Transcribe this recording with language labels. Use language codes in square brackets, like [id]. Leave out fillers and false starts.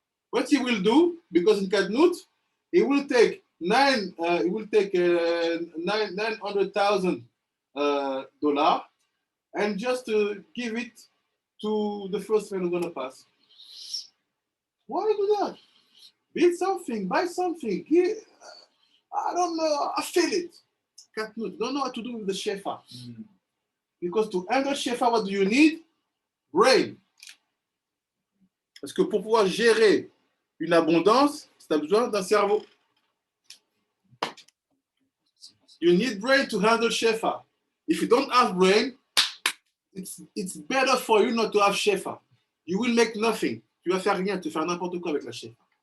[en] What he will do, because in katnout, he will take $900,000 and just to give it to the first man who's gonna pass. Why do that? Build something, buy something. I don't know, I feel it. Katnout, don't know what to do with the shefa. Because to handle shefa, what do you need? Brain. [fr] Parce que pour pouvoir gérer une abondance, tu as besoin d'un cerveau. [en] You need brain to handle shefa. If you don't have brain, it's better for you not to have shefa. You will make nothing. [fr] Tu vas faire rien, tu vas faire n'importe quoi avec la shefa.